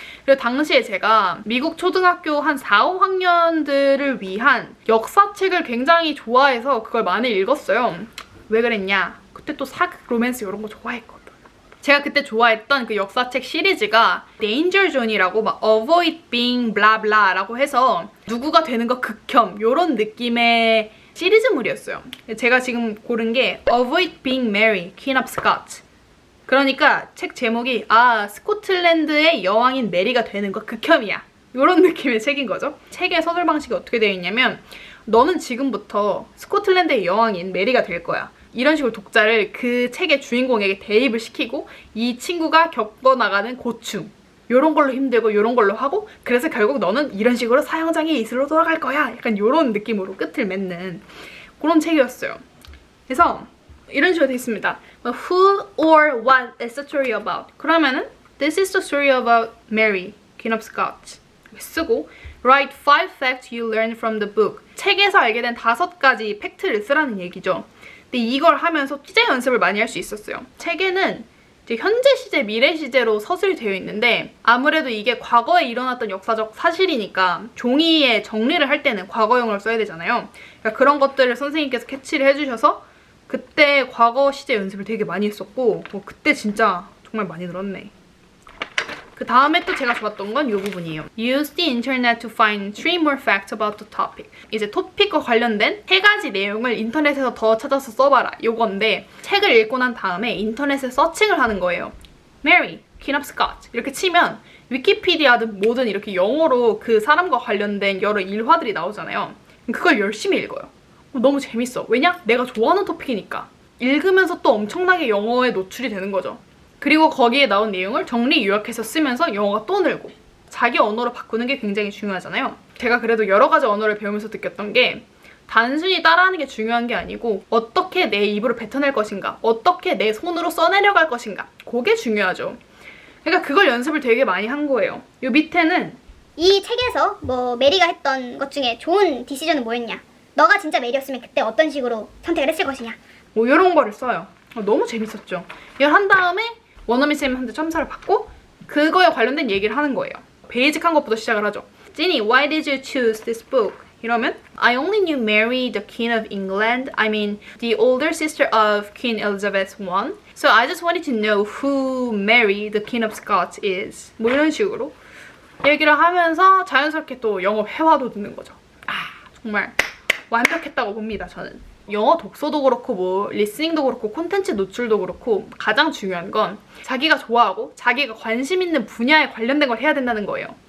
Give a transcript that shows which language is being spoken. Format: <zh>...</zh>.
<ko>그리고 당시에 제가 미국 초등학교 한 4, 5학년들을 위한 역사책을 굉장히 좋아해서 그걸 많이 읽었어요. 왜 그랬냐? 그때 또 사극, 로맨스 이런 거 좋아했거든. 제가 그때 좋아했던 그 역사책 시리즈가 Danger Zone이라고 막 Avoid Being Blah Blah라고 해서 누구가 되는 거 극혐 이런 느낌의 시리즈물이었어요. 제가 지금 고른 게 Avoid Being Mary, Queen of Scots. 그러니까 책 제목이 스코틀랜드의 여왕인 메리가 되는 거 극혐이야. 이런 느낌의 책인 거죠. 책의 서술 방식이 어떻게 되어 있냐면 너는 지금부터 스코틀랜드의 여왕인 메리가 될 거야. 이런 식으로 독자를 그 책의 주인공에게 대입을 시키고 이 친구가 겪어나가는 고충 요런 걸로 힘들고 요런 걸로 하고 그래서 결국 너는 이런 식으로 사형장의 이슬로 돌아갈 거야. 약간 요런 느낌으로 끝을 맺는 그런 책이었어요. 그래서 이런 식으로 되어 있습니다.</ko> <en>Who or what is the story about?</en> <ko>그러면은</ko> <en>This is the story about Mary, Queen of Scots.</en> <ko>쓰고</ko> <en>Write 5 facts you learned from the book.</en> <ko>책에서 알게 된 5가지 팩트를 쓰라는 얘기죠. 근데 이걸 하면서 시제 연습을 많이 할 수 있었어요. 책에는 이제 현재 시제, 미래 시제로 서술이 되어 있는데 아무래도 이게 과거에 일어났던 역사적 사실이니까 종이에 정리를 할 때는 과거형을 써야 되잖아요. 그러니까 그런 것들을 선생님께서 캐치를 해주셔서 그때 과거 시제 연습을 되게 많이 했었고 그때 진짜 정말 많이 늘었네. 그 다음에 또 제가 좋았던 건 이 부분이에요.</ko> <en>Use the internet to find 3 more facts about the topic.</en> <ko>이제 토픽과 관련된 3가지 내용을 인터넷에서 더 찾아서 써봐라. 요건데 책을 읽고 난 다음에 인터넷에 서칭을 하는 거예요. Mary, Queen of Scots 이렇게 치면 위키피디아든 뭐든 이렇게 영어로 그 사람과 관련된 여러 일화들이 나오잖아요. 그걸 열심히 읽어요. 너무 재밌어. 왜냐? 내가 좋아하는 토픽이니까. 읽으면서 또 엄청나게 영어에 노출이 되는 거죠. 그리고 거기에 나온 내용을 정리 요약해서 쓰면서 영어가 또 늘고 자기 언어로 바꾸는 게 굉장히 중요하잖아요. 제가 그래도 여러 가지 언어를 배우면서 느꼈던 게 단순히 따라하는 게 중요한 게 아니고 어떻게 내 입으로 뱉어낼 것인가, 어떻게 내 손으로 써내려갈 것인가, 그게 중요하죠. 그러니까 그걸 연습을 되게 많이 한 거예요. 요 밑에는 이 책에서 뭐 메리가 했던 것 중에 좋은 디시전은 뭐였냐? 너가 진짜 메리였으면 그때 어떤 식으로 선택을 했을 것이냐? 뭐 이런 거를 써요. 너무 재밌었죠. 이걸 한 다음에 원어민 쌤한테 첨사를 받고 그거에 관련된 얘기를 하는 거예요. 베이직한 것부터 시작을 하죠.</ko> <en>Ginny, why did you choose this book?</en> <ko>이러면</ko> <en>I only knew Mary, the Queen of England. I mean, the older sister of Queen Elizabeth I. So I just wanted to know who Mary, the Queen of Scots is.</en> <ko>뭐 이런 식으로 얘기를 하면서 자연스럽게 또 영어 회화도 듣는 거죠. 정말 완벽했다고 봅니다, 저는. 영어 독서도 그렇고 뭐 리스닝도 그렇고 콘텐츠 노출도 그렇고 가장 중요한 건 자기가 좋아하고 자기가 관심 있는 분야에 관련된 걸 해야 된다는 거예요.</ko>